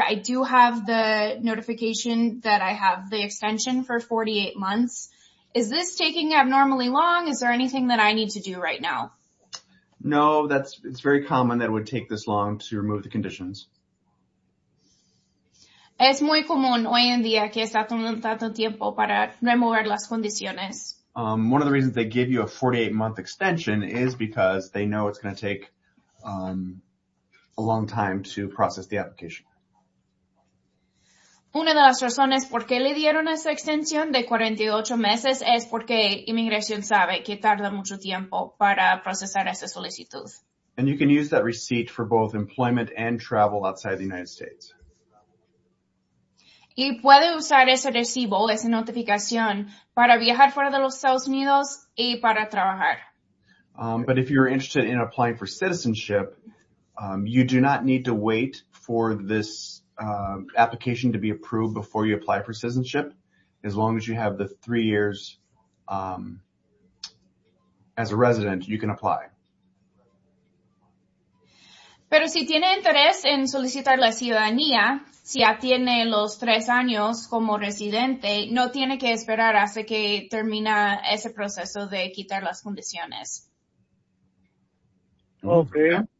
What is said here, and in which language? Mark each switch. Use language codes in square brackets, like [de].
[en] I do have the notification that I have the extension for 48 months. Is this taking abnormally long? Is there anything that I need to do right now? No, it's very common that it would take this long to remove the conditions. [es] Es muy común hoy en día que está tomando tanto tiempo para remover las condiciones. [en] One of the reasons they give you a 48-month extension is because they know it's going to take a long time to process the application. [es] Una de las razones por qué le dieron esa extensión de 48 meses es porque inmigración sabe que tarda mucho tiempo para procesar esa solicitud. [en] And you can use that receipt for both employment and travel outside the United States. [es] Y puede usar ese recibo, esa notificación, para viajar fuera de los Estados Unidos y para trabajar. [en] But if you're interested in applying for citizenship, you do not need to wait for this application to be approved before you apply for citizenship, as long as you have the 3 years as a resident, you can apply. [es] Pero si tiene interés en solicitar la ciudadanía, si ya tiene los 3 años como residente, no tiene que esperar hasta que termina ese proceso de quitar las condiciones. [en] Okay.